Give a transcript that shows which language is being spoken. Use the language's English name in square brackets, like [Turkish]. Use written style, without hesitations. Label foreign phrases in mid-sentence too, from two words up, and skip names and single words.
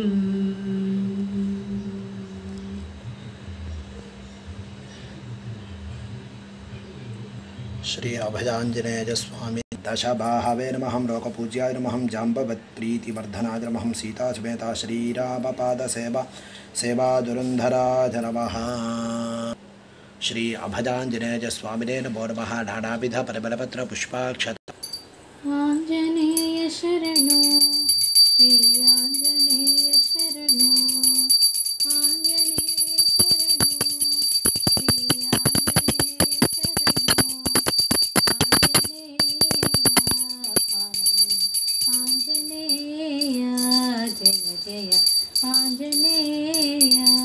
[Sanskrit] श्री अभयाञ्जनेय स्वामी दशबाहवे नमः लोकपूज्याय नमः जाम्बवत्प्रीतिवर्धनाय नमः सीतासमेता श्रीरामपादसेवा सेवादुरन्धराय नमः। श्री अभयाञ्जनेय स्वामिने नमो नमः। नानाविध परिमलपत्र पुष्पाक्षत [Telugu] ఆంజనేయ శరణు శ్రీ ఆంజనేయ శరణు ఆంజనేయ శరణు శ్రీ ఆంజనేయ శరణు ఆంజనేయ పాలయ ఆంజనేయ జయ జయ ఆంజనేయ